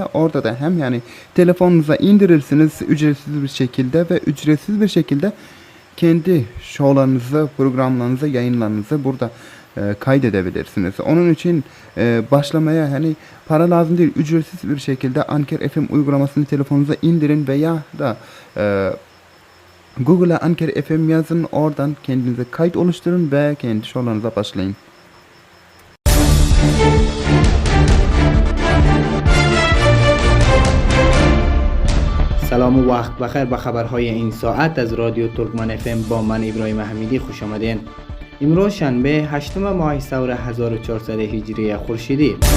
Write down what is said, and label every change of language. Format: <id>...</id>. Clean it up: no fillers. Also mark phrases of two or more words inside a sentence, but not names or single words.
<tr>Orada da hem yani telefonunuza indirirsiniz ücretsiz bir şekilde ve ücretsiz bir şekilde kendi şovlarınızı, programlarınızı, yayınlarınızı burada kaydedebilirsiniz. Onun için başlamaya hani para lazım değil, ücretsiz bir şekilde Anker FM uygulamasını telefonunuza indirin veya da Google'a Anker FM yazın, oradan kendinize kayıt oluşturun ve kendi şovlarınıza başlayın.</tr> <fa>سلام و وقت بخیر به خبرهای این ساعت از رادیو ترکمن FM با من ابراهیم حمیدی خوش آمدین. امروز شنبه 8 ماه ثور 1400 هجری خورشیدی.</fa>